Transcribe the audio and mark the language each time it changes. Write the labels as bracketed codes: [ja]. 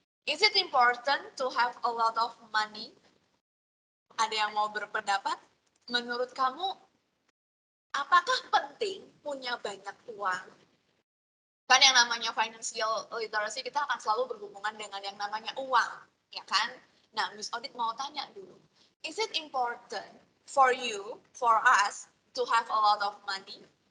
[en] Is it important to have a lot of money? [id] Ada yang mau berpendapat? Menurut kamu, apakah penting punya banyak uang? Kan yang namanya financial literacy kita akan selalu berhubungan dengan yang namanya uang, ya kan? Nah, Miss Audit mau tanya dulu. [en] Is it important for you, for us, to have a lot of money?